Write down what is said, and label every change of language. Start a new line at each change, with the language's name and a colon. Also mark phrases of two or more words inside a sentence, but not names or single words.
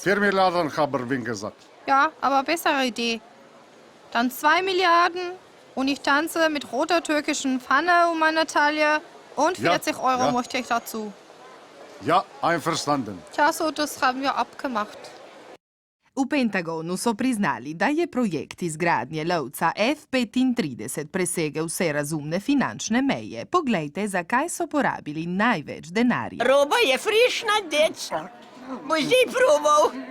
German: 4 Milliarden haben wir gesagt. Ja, aber bessere Idee. Dann 2 Milliarden und ich tanze mit roter türkischen Pfanne um meine Taille und 40 Euro möchte ich dazu. Ja, einverstanden. Tja, so, das haben wir abgemacht.
Slovenian: V Pentagonu so priznali, da je projekt izgradnje lovca F-35 presegel vse razumne finančne meje. Poglejte, zakaj so porabili največ denarja. Roba je frišna, dec. Boš zdaj probal?